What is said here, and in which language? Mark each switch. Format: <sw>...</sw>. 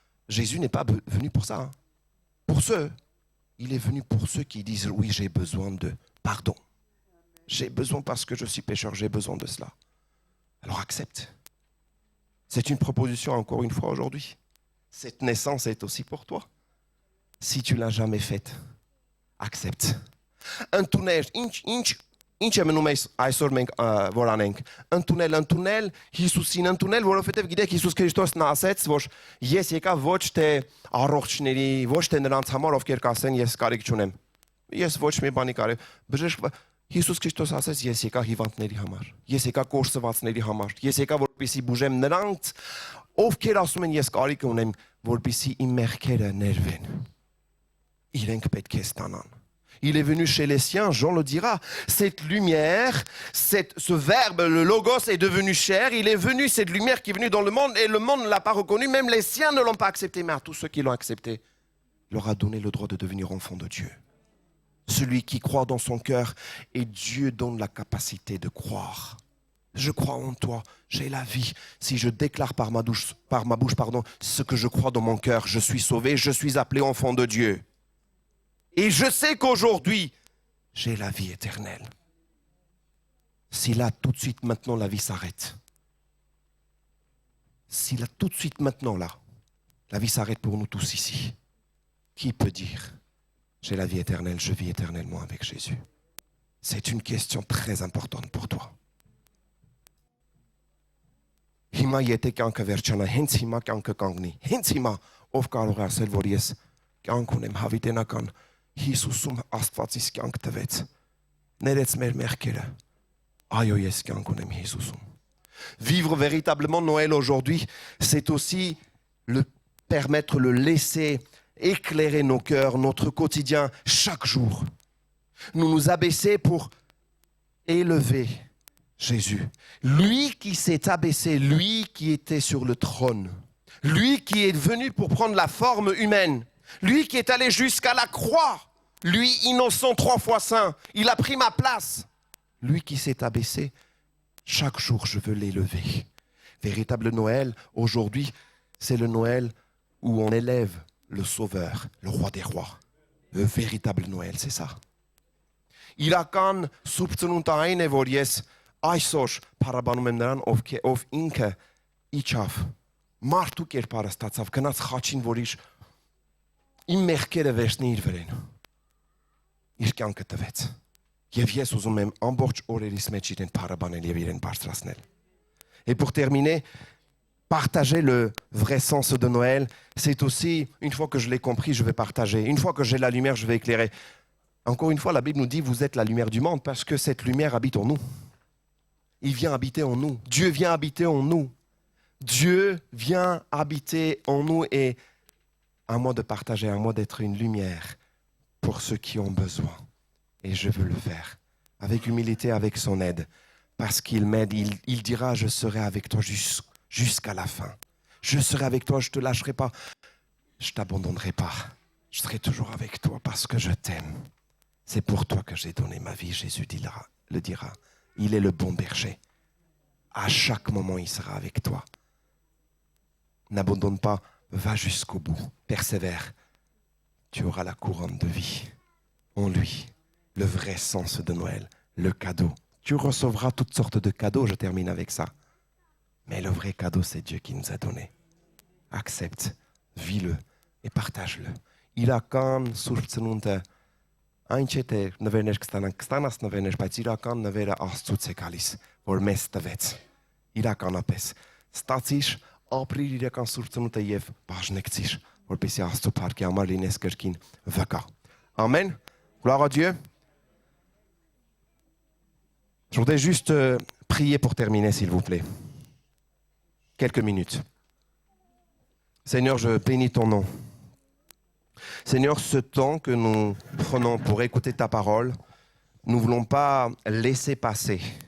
<fr>Jésus n'est pas venu pour ça. Hein. Pour ceux, il est venu pour ceux qui disent, oui, j'ai besoin de pardon. J'ai besoin parce que je suis pécheur, j'ai besoin de cela. Alors accepte. C'est une proposition encore une fois aujourd'hui. Cette naissance est aussi pour toi. Si tu ne l'as jamais faite, accepte.</fr> <hy>Ընդունել, ինչ է մնում այսօր մենք որ անենք, ընդունել Հիսուսին ընդունել, որովհետև գիտեք Հիսուս Քրիստոսն ասեց, որ ես եկա ոչ թե առողջների, ոչ թե նրանց համար, ովքեր կասեն ես կարիք չունեմ։ Ես ոչ մի բանի կարիք, բժշկ Հիսուս Քրիստոս ասեց ես եկա հիվանդների համար, ես եկա կորսվածների համար, ես եկա որպեսզի բուժեմ նրանց, ովքեր ասում են ես կարիք ունեմ, որպեսզի իմ մեղքերը ներվեն։ Իրենք պետք է ստանան։</hy> <fr>Il est venu chez les siens, Jean le dira. Cette lumière, ce verbe, le logos est devenu chair. Il est venu, cette lumière qui est venue dans le monde et le monde ne l'a pas reconnu. Même les siens ne l'ont pas accepté. Mais à tous ceux qui l'ont accepté, il leur a donné le droit de devenir enfants de Dieu. Celui qui croit dans son cœur et Dieu donne la capacité de croire. Je crois en toi, j'ai la vie. Si je déclare par ma bouche, ce que je crois dans mon cœur, je suis sauvé, je suis appelé enfant de Dieu. Et je sais qu'aujourd'hui, j'ai la vie éternelle. Si là, tout de suite, maintenant, la vie s'arrête. Si là, tout de suite, maintenant, là, la vie s'arrête pour nous tous ici. Qui peut dire, j'ai la vie éternelle, je vis éternellement avec Jésus? C'est une question très importante pour toi.</fr> <hy>Հիմա եթե կյանքը վերջանա, հենց հիմա կյանքը կանգնի։ Հենց հիմա ով կարող է ասել, որ ես կյանք ունեմ հավիտենական Հիսուսում Աստվածից կյանք տվեց։ Ներեց մեր մեղքերը։ Այո, ես կյանք ունեմ Հիսուսում։</hy> <fr>Vivre véritablement Noël aujourd'hui, c'est aussi le permettre, le laisser éclairer nos cœurs, notre quotidien chaque jour. Nous nous abaisser pour élever Jésus. Lui qui s'est abaissé, lui qui était sur le trône, lui qui est venu pour prendre la forme humaine, lui qui est allé jusqu'à la croix, lui innocent 3 fois saint, il a pris ma place. Lui qui s'est abaissé, chaque jour je veux l'élever. Véritable Noël, aujourd'hui, c'est le Noël où on élève le Sauveur, le Roi des Rois. Le véritable Noël, c'est ça.</fr> <hy>Իրական Սուրբ Ծնունդը այն է, որ ես այսօր փառաբանում եմ նրան, ով ինքը իջավ, մարդու կերպարը ստացավ, գնաց խաչին, որ իմ մեղքերը վերցնի իր վրեն, իր կյանքը տվեց, եւ ես ուզում եմ ամբողջ օրերիս մեջ իրեն փառաբանել եւ իրեն բարձրացնել։</hy> <fr>Et pour terminer, partager le vrai sens de Noël, c'est aussi, une fois que je l'ai compris, je vais partager. Une fois que j'ai la lumière, je vais éclairer. Encore une fois, la Bible nous dit, vous êtes la lumière du monde, parce que cette lumière habite en nous. Il vient habiter en nous. Dieu vient habiter en nous. Dieu vient habiter en nous, et à moi de partager, à moi d'être une lumière pour ceux qui ont besoin. Et je veux le faire, avec humilité, avec son aide, parce qu'il m'aide. Il dira, je serai avec toi jusqu'à la fin. Je serai avec toi, je ne te lâcherai pas. Je ne t'abandonnerai pas. Je serai toujours avec toi parce que je t'aime. C'est pour toi que j'ai donné ma vie, Jésus le dira. Il est le bon berger. À chaque moment, il sera avec toi. N'abandonne pas, va jusqu'au bout, persévère. Tu auras la couronne de vie en lui, le vrai sens de Noël, le cadeau. Tu recevras toutes sortes de cadeaux, je termine avec ça. Mais le vrai cadeau, c'est Dieu qui nous a donné. Accepte, vis-le et partage-le.</fr> <hy>Իրական Սուրբ Ծնունդը այն չէ թե նվերներ կստանաս նվերներ, բայց իրական նվերը Աստծուց է գալիս, որ մեզ տվեց։ Իրականապես ստացիր, ապրիր իրական Սուրբ Ծնունդը եւ բաժնեկցիր, որպեսզի Աստծո փառքի համար լինես կրկին վկա։ Amen.</hy> <fr>Gloire à Dieu. Je voudrais juste prier pour terminer, s'il vous plaît. Quelques minutes. Seigneur, je bénis ton nom. Seigneur, ce temps que nous prenons pour écouter ta parole, nous ne voulons pas laisser passer.</fr>